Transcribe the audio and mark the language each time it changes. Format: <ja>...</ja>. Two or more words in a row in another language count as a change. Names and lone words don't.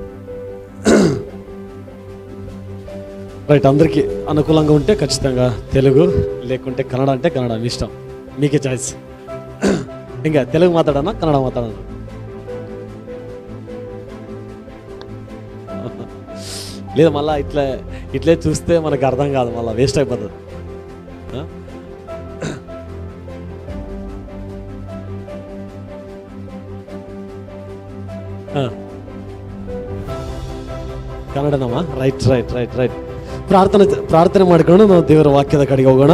<te>రైట్, అందరికీ అనుకూలంగా ఉంటే ఖచ్చితంగా తెలుగు, లేకుంటే కన్నడ అంటే కన్నడ, మీ ఇష్టం, మీకే చాయిస్. ఇంకా తెలుగు మాట్లాడనా కన్నడ మాట్లాడనా? లేదు, మళ్ళీ ఇట్లే చూస్తే మనకు అర్థం కాదు, మళ్ళీ వేస్ట్ అయిపోతుంది.</te> <kn>ಕನ್ನಡನಮ್ಮ? ರೈಟ್ ರೈಟ್ ರೈಟ್ ರೈಟ್. ಪ್ರಾರ್ಥನೆ ಮಾಡ್ಕೊಂಡು ನಾವು ದೇವರ ವಾಕ್ಯದ ಕಡೆಗೆ ಹೋಗೋಣ.</kn>